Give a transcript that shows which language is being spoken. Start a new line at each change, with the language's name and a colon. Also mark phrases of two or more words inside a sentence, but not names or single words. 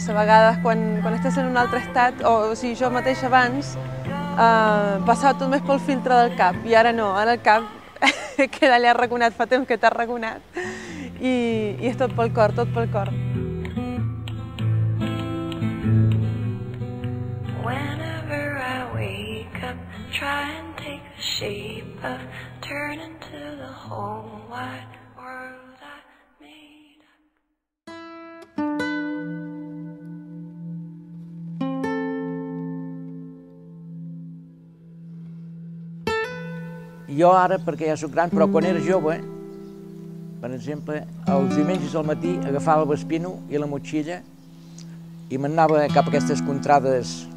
Catalan: A vegades, quan estàs en un altre estat, o sigui, jo mateix abans, passava tot més pel filtre del cap, i ara no, ara el cap queda allà arraconat, fa temps que t'ha arraconat, i és tot pel cor, tot pel cor.
English: Whenever I wake up, try and take the shape of turning to the whole wide world.
Catalan: Jo ara, perquè ja soc gran, però quan era jove, per exemple, els diumenges al matí agafava el vespino i la motxilla i m'anava cap a aquestes contrades